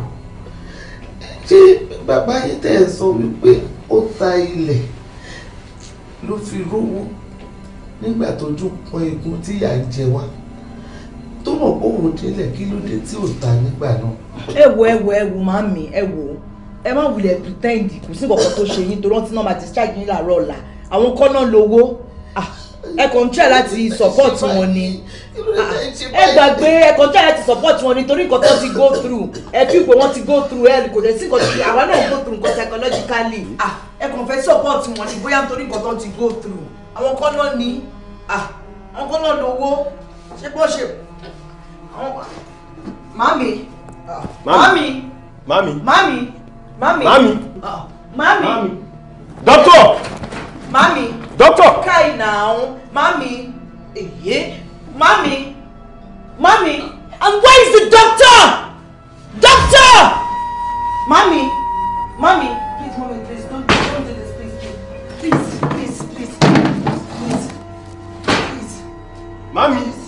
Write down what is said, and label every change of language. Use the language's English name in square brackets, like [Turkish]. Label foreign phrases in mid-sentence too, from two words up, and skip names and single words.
[Yoruba] Ṣé bàbá yín tẹ̀ sọ wípé ó ta ilẹ̀ ló fi rówó nígbà tójú pọn egun tí ìyà ń jẹ wá tó mọ̀ pé òun délẹ̀ kí ló dé tí ò ta nígbà náà. ẹ wo màmí ẹ wò ẹ má wulẹ̀ pretend kò sí kankan tó ṣe yín tó rántí náà máa discharge yín láàárọ̀ ọ̀la àwọn kan náà lówó ẹ kàn ń try láti support wọn ni ẹ gbàgbé ẹ kàn ń try láti support wọn ni torí nǹkan tó ti [English] go through [Yoruba] ẹ fi pé wọ́n ti [English] go through [Yoruba] ẹ kò dẹ̀ sí nǹkan tí àwa náà [English] go through [Yoruba] nǹkan psychologically ẹ kàn fẹ́ support wọn ni bóyá nítorí nǹkan tó ti [English] go through [Yoruba] àwọn kan náà ní àwọn kan náà lówó ṣé bó ṣe mami. [English] Doctor. Mami. Doctor. Kai now. Mami. Mami. And where is the doctor? Doctor. Mami. Please, Mami, please don't do this, please. Mami.